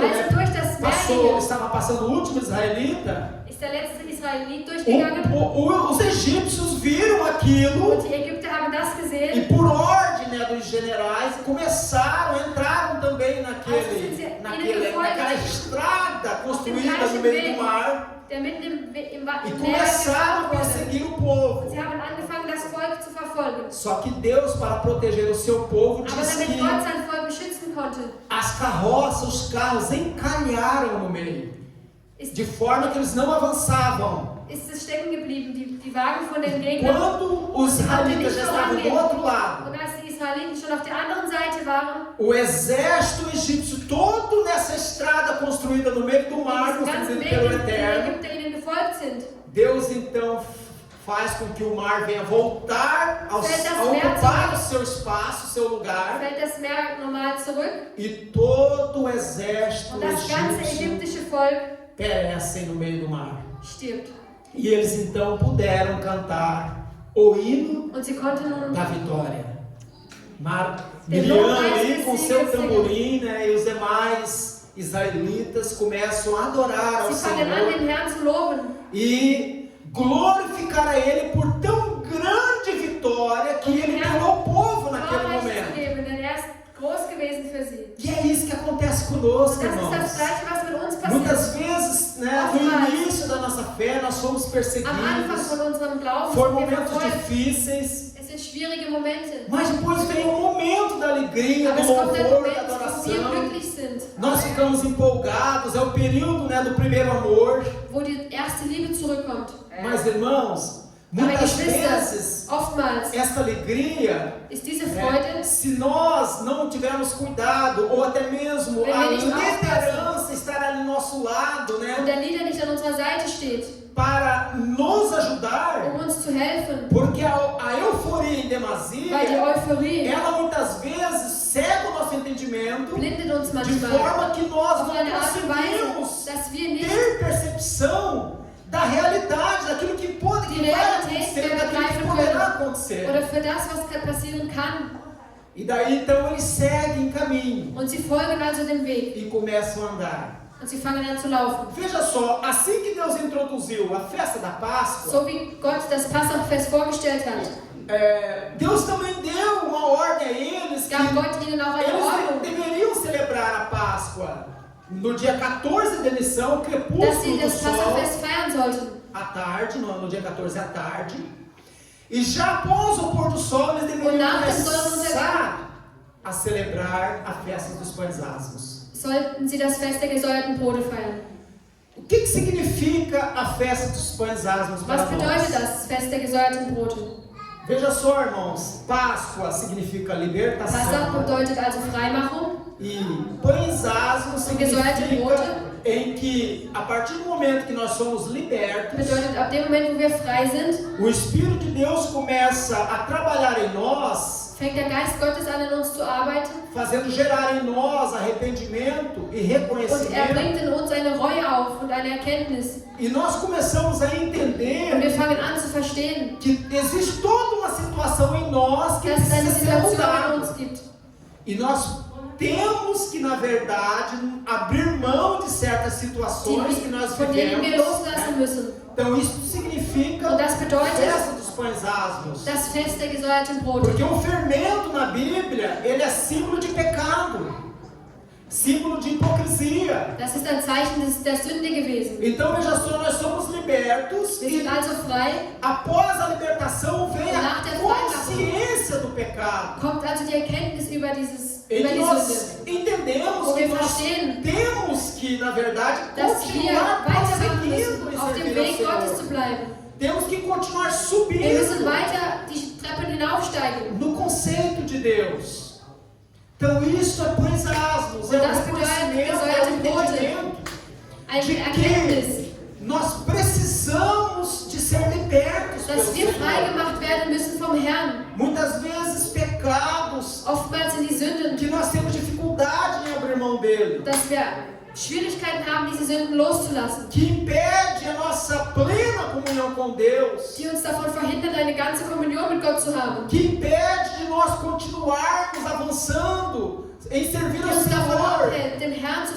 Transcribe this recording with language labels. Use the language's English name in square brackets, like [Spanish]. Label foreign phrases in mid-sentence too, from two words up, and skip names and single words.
[German] Also [Portuguese] né, [German] durch das Meer gingen, [Portuguese] estava passando o último israelita, [German] ist der letzte Israelit durchgegangen [Portuguese] os egípcios viram aquilo [German] und die Ägypter haben das [Portuguese] e [German] gesehen. [Portuguese] por ordem, né, dos generais entraram também naquela estrada construída no meio do mar [German] Der mitten im [Portuguese] e [German] Meer [Portuguese] começaram a [German] gebaut wurde. [Portuguese] perseguir o povo. [German] Sie haben angefangen, das Volk zu verfolgen. [Portuguese] Só que Deus, para proteger o seu povo, [German] Aber [Portuguese] diz [German] damit [Portuguese] que [German] Gott sein Volk beschützen konnte, [Portuguese] as carroças, os carros encalharam no meio, de forma que eles não avançavam. [German] ist es stecken geblieben. Die Wagen von den Gegnern. [Portuguese] Quando os israelitas já estavam do outro lado, [German] Und als die Israeliten schon auf der anderen Seite waren, [Portuguese] o exército egípcio todo nessa estrada construída no meio do mar, [German] diesen ganzen [Portuguese] construída [German] Weg, [Portuguese] pelo [German] den die [Portuguese] Eterno, [German] Ägypter ihnen gefolgt sind, [Portuguese] Deus então faz com que o mar venha voltar a ocupar o seu espaço, o seu lugar, [German] fällt das Meer normal zurück [Portuguese] e todo o exército [German] und das ganze [Portuguese] egípcio [German] ägyptische Volk [Portuguese] perecem no meio do mar. [German] stirbt. [Portuguese] E eles então puderam cantar o hino [German] Und sie konnten nun [Portuguese] da vitória. Miriam ali com seu tamborim, né, e os demais israelitas começam a adorar ao [German] Sie fangen an, [Portuguese] Senhor [German] den Herrn zu loben [Portuguese] e glorificar a Ele por tão grande vitória que Ele deu ao povo naquele [German] Vorrecht zu [Portuguese] momento. [German] geben, denn er ist groß gewesen für sie. [Portuguese] E é isso que acontece conosco, [German] Das ist das [Portuguese] irmãos. [German] Gleiche, was mit uns passiert. [Portuguese] Muitas vezes, né, no início da nossa fé, nós somos [German] Am Anfang [Portuguese] perseguidos, [German] von unserem Glauben [Portuguese] foram [German] sind wir [Portuguese] momentos [German] verfolgt. [Portuguese] difíceis, [German] Es sind schwierige Momente. [Portuguese] mas depois vem o momento da alegria, [German] Aber [Portuguese] do [German] es kommt der [Portuguese] louvor, da [German] Moment, wo wir [Portuguese] adoração. [German] glücklich sind, [Portuguese] Nós ficamos empolgados, é o período, né, do primeiro amor. [German] wo die erste Liebe zurückkommt. [Portuguese] Mas, irmãos, [German] Aber [Portuguese] muitas [German] Geschwister, [Portuguese] vezes, [German] oftmals [Portuguese] essa alegria, [German] ist diese [Portuguese] né, [German] Freude, [Portuguese] se nós não tivermos cuidado, ou até mesmo [German] Wenn [Portuguese] a [German] wir nicht [Portuguese] liderança estar ali do nosso lado, [German] und [Portuguese] né, [German] der Leader nicht an unserer Seite steht, [Portuguese] para nos ajudar, [German] uns zu helfen, [Portuguese] porque a euforia em demasia, [German] weil die Euphorie [Portuguese] ela muitas vezes cega o nosso entendimento, [German] blindet uns [Portuguese] de [German] manchmal [Portuguese] forma que nós [German] auf [Portuguese] não [German] eine Art und Weise, [Portuguese] conseguimos [German] dass wir nicht [Portuguese] ter percepção da realidade, daquilo que pode, [German] Die [Portuguese] que vai [German] Realität [Portuguese] acontecer, [German] mehr [Portuguese] daquilo que [German] begreifen [Portuguese] poderá [German] können. [Portuguese] acontecer. [German] oder für das, was passieren kann. [Portuguese] E daí então eles seguem caminho [German] Und sie folgen also dem Weg. [Portuguese] e começam a andar. [German] Und sie fangen an zu laufen. [Portuguese] Veja só, assim que Deus introduziu a festa da Páscoa, [German] So wie Gott das Passachfest vorgestellt hat, [Portuguese] Deus também deu uma ordem a eles que [German] gab Gott ihnen auch eine [Portuguese] eles [German] Ordnung, [Portuguese] deveriam celebrar a Páscoa no dia 14 de Missão, [German] dass sie [Portuguese] crepúsculo do [German] das [Portuguese] sol, [German] Passachfest feiern sollten. [Portuguese] à tarde, no dia 14 à tarde. E já após o pôr do sol, eles deveriam [German] nach dem [Portuguese] começar a celebrar a festa dos pães asmos. [German] Sollten sie das Fest der gesäuerten Brote feiern. [Portuguese] O que significa a festa dos pães asmos para [German] Was bedeutet [Portuguese] nós? [German] das Fest der gesäuerten Brote? [Portuguese] Veja só, irmãos, Páscoa significa [German] Passach [Portuguese] libertação [German] bedeutet also Freimachung. [Portuguese] e pães asmos [German] gesäuerte [Portuguese] significa [German] Brote. [Portuguese] em que, a partir do momento que nós somos libertos, [German] Bedeutet, ab dem Moment, wo wir frei sind, [Portuguese] o Espírito de Deus começa a trabalhar em nós, [German] fängt der Geist Gottes an, in uns zu arbeiten. [Portuguese] fazendo gerar em nós arrependimento e [German] Und [Portuguese] reconhecimento. [German] bringt in uns eine Reue auf und eine Erkenntnis. [Portuguese] E nós começamos a [German] Und [Portuguese] entender [German] wir fangen an zu verstehen, [Portuguese] que existe toda uma situação em nós que [German] dass es eine [Portuguese] precisa ser [German] Situation in [Portuguese] mudada. [German] uns gibt. [Portuguese] E nós temos que, na verdade, abrir mão de certas situações que nós [German] Von denen wir [Portuguese] vivemos. [German] loslassen müssen. [Portuguese] Então isso significa [German] Und das bedeutet [Portuguese] festa dos pães asmos. [German] das Fest der gesäuerten Brote. [Portuguese] Porque o fermento na Bíblia, ele é símbolo de pecado, símbolo de hipocrisia. [German] Das ist ein Zeichen der Sünde gewesen. [Portuguese] Então veja só, nós somos libertos [German] Wir [Portuguese] e [German] sind also frei. [Portuguese] após a libertação vem a [German] Nach der Freilassung [Portuguese] consciência do pecado. [German] Kommt also die Erkenntnis über [Portuguese] Em [German] die [Portuguese] que [German] Sünde. [Portuguese] nós entendemos [German] Wo [Portuguese] que [German] wir [Portuguese] nós [German] verstehen, [Portuguese] temos que, na verdade, [German] dass wir [Portuguese] continuar [German] weitermachen [Portuguese] prosseguindo [German] müssen, [Portuguese] em [German] auf dem [Portuguese] servir ao [German] Weg Gottes zu [Portuguese] Senhor. [German] bleiben. [Portuguese] Temos que continuar [German] Wir [Portuguese] subindo [German] müssen weiter die Treppen hinaufsteigen. [Portuguese] no conceito de Deus. Então isso é pães asmos, é o [German] das bedeutet [Portuguese] reconhecimento, é o [German] gesäuerte Brote. [Portuguese] entendimento [German] Eine [Portuguese] de [German] Erkenntnis, [Portuguese] que nós precisamos de ser libertos pelo [German] dass wir frei [Portuguese] Senhor. [German] gemacht werden müssen vom Herrn. [Portuguese] Muitas vezes pecados [German] Oftmals sind die Sünden, [Portuguese] que nós temos dificuldade em abrir mão dele, [German] dass wir Schwierigkeiten haben, diese Sünden loszulassen, [Portuguese] que impede a nossa plena comunhão com Deus, [German] die uns davon verhindern, eine ganze Kommunion mit Gott zu haben, [Portuguese] que impede de nós continuarmos avançando em servir [German] die [Portuguese] ao [German] uns davon [Portuguese] Senhor [German] abhält, dem Herrn zu